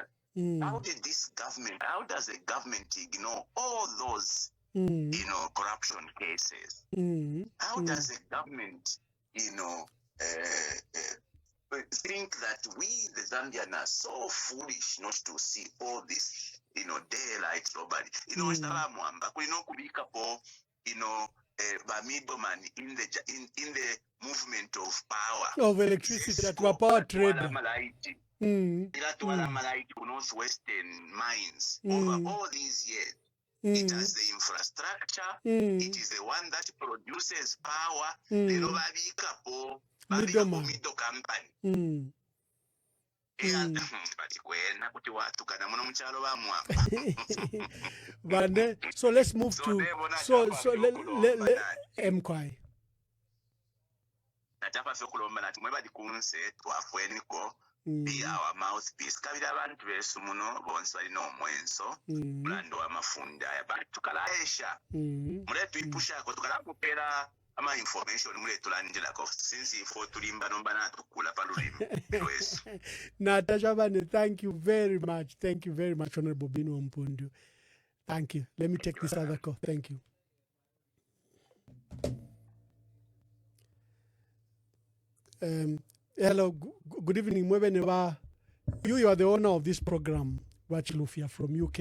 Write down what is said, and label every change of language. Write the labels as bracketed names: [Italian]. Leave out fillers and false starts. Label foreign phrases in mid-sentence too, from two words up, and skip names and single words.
[English] How does the government ignore all those, corruption cases? How does the government, think that we, the Zambians, are so foolish not to see all this, daylight robbery? [Bemba] Mwamba, kubikapo, [English] by middleman in the movement of power. Of electricity that were power trader. Northwestern mines over all these years. It has the infrastructure. It is the one that produces power. Middle company. So let's move to Mkwai. Be our mouthpiece. [Bemba] Kabira abantu besu muno bonso alina omwenso mulando wamafunda tukalaesha muletu ipusha ko tukalakupera ama information muletu lanjelako since ifo tulimba nomba natukula palulimi lwesu. [English] Natasha Bane, thank you very much, Honorable Bino Mpundu. Thank you. Let me take this other call. Thank you. Hello, good evening. You are the owner of this program, Chilufya from UK.